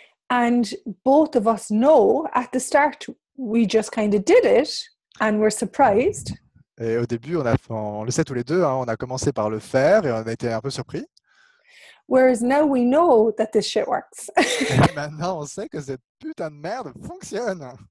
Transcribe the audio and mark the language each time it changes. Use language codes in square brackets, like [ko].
[en] And both of us know at the start, we just kind of did it and we're surprised. [fr] Et au début, on le sait tous les deux, hein, on a commencé par le faire et on a été un peu surpris. [en] Whereas now we know that this shit works. [fr] Et maintenant, on sait que cette putain de merde fonctionne.